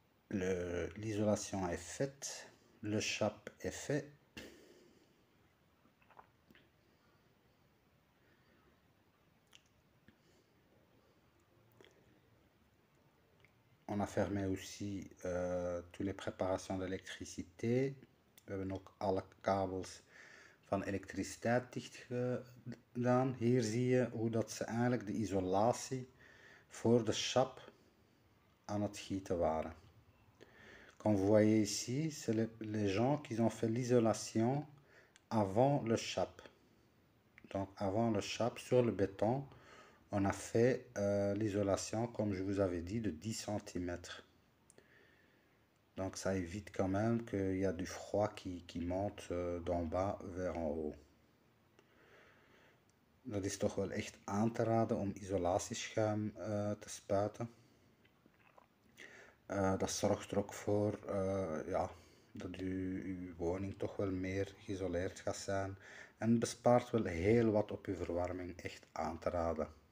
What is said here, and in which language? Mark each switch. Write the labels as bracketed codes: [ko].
[fr] L'isolation est faite. Le chap est fait. On a fermé aussi toutes les préparations d'électricité. [nl] We hebben ook alle kabels van elektriciteit dicht gedaan. Hier zie je hoe dat ze eigenlijk de isolatie voor de chap aan het gieten waren. [fr] Comme vous voyez ici, c'est les gens qui ont fait l'isolation avant le chap. Donc avant le chap, sur le béton, on a fait l'isolation, comme je vous avais dit, de 10 cm. Donc ça évite quand même qu'il y a du froid qui monte d'en bas vers en haut. [nl] Dat is toch wel echt aan te raden om isolatieschuim te spuiten. Dat zorgt er ook voor ja, dat uw woning toch wel meer geïsoleerd gaat zijn en bespaart wel heel wat op uw verwarming, echt aan te raden.